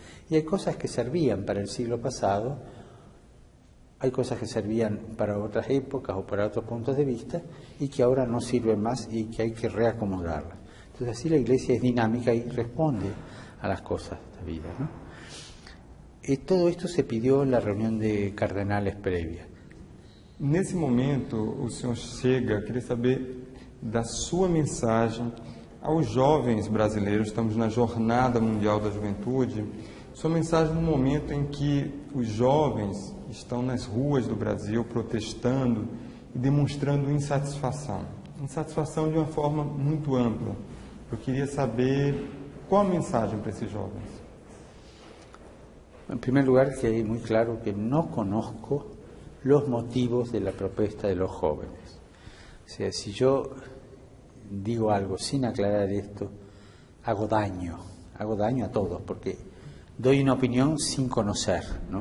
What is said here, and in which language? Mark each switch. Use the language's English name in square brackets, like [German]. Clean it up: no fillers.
[Spanish] Y hay cosas que servían para el siglo pasado, hay cosas que servían para otras épocas o para otros puntos de vista y que ahora no sirven más y que hay que reacomodarlas. Entonces así la Iglesia es dinámica y responde a las cosas de la vida, ¿no? Todo esto se pidió en la reunión de cardenales previa. [Portuguese] Nesse momento, o senhor chega, queria saber da sua mensagem aos jovens brasileiros. Estamos na Jornada Mundial da Juventude. Sua mensagem no momento em que os jovens estão nas ruas do Brasil protestando e demonstrando insatisfação. Insatisfação de uma forma muito ampla. Eu queria saber qual a mensagem para esses jovens. [Spanish] En primer lugar, que hay muy claro que no conozco los motivos de la protesta de los jóvenes. O sea, si yo digo algo sin aclarar esto, hago daño a todos, porque doy una opinión sin conocer, ¿no?